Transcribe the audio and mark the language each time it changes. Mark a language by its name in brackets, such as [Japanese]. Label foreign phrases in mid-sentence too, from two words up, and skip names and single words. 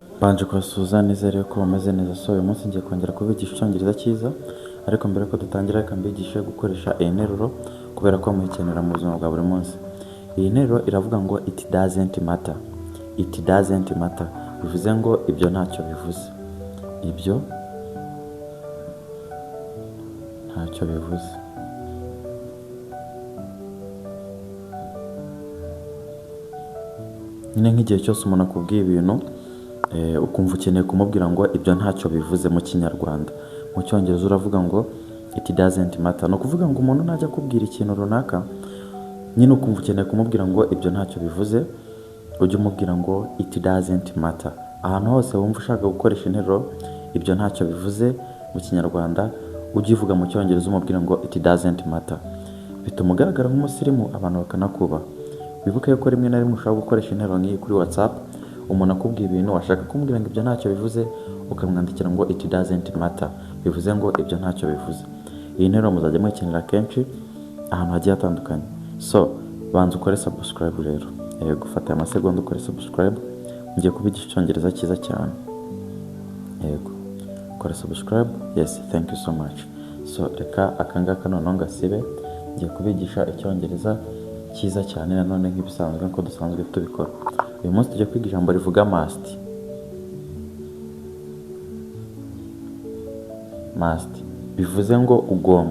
[Kinyarwanda] Banje kubasuhuza nizere ko bameze neza. So uyu munsi ngiye kongera kubigisha icyongereza cyiza, ariko mbere ko dutangira reka mbigishe gukoresha iyi nteruro kubera ko muyikenera mu buzima bwa buri munsi. Iyi nteruro iravuga ngo [English] it doesn't matter. It doesn't matter [Kinyarwanda] bivuze ngo ibyo ntacyo bivuze. Ibyo ntacyo bivuze. Nyine nk'igihe cyose umuntu akubwiye ibintu ukumva ukeneye kumubwira ngo ibyo ntacyo bivuze mu kinyarwanda. Mu cyongereza uravuga ngo [English] it doesn't matter. [Kinyarwanda] Ni ukuvuga ngo umuntu najya akubwira ikintu runaka, nyine ukumva ukeneye kumubwira ngo ibyo ntacyo bivuze, ujye umubwira ngo [English] it doesn't matter. [Kinyarwanda] Ahantu hose wumva ushaka gukoresha interuro ibyo ntacyo bivuze mu kinyarwanda, ujye uvuga mu cyongereza umubwira ngo [English] it doesn't matter. [Kinyarwanda] Bituma ugaragara nk'umusirimu, abantu bakanakubaha. Wibuke ko rimwe na rimwe ushobora gukoresha interuro nk'iyi kuri WhatsApp, umuntu akubwiye ibintu washaka kumubwira ngo ibyo ntacyo bivuze, ukamwandikira ngo [English] it doesn't matter, [Kinyarwanda] bivuze ngo ibyo ntacyo bivuze. Iyi nteruro muzajya muyikenera kenshi ahantu hagiye hatandukanye. So banza ukore subscribe rero, gufata amasegonda ukore subscribe. Ngiye kubigisha icyongereza cyiza cyane. Yego, kora subscribe. [English] Yes, thank you so much. [Kinyarwanda] So reka akangaka noneho ngasibe, ngiye kubigisha icyongereza cyiza cyane nanone nk'ibisanzwe ko dusanzwe tubikora. Uyu munsi tujya kwiga ijambo rivuga must. Must bivuze ngo ugomba.